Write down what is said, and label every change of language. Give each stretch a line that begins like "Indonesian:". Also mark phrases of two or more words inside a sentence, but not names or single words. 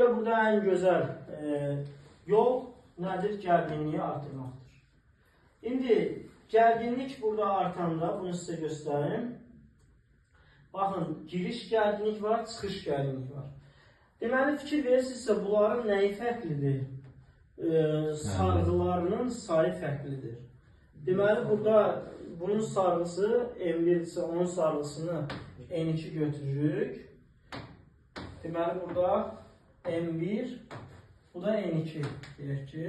Turkish: burada en güzel yol nedir?
Azerbaijani: Gerginliği artırmaktır. İndi gerginlik burada artanda, bunu size göstereyim. Bakın, giriş gerginlik var, çıxış gerginlik var. Deməli, fikir verirsinizsə, bunların nəyi fərqlidir? Sarğılarının sayı fərqlidir. Deməli, burada bunun sarğısı M1 ise onun sarğısını N2 götürürük. Deməli, burada M1, bu da N2 deyək ki.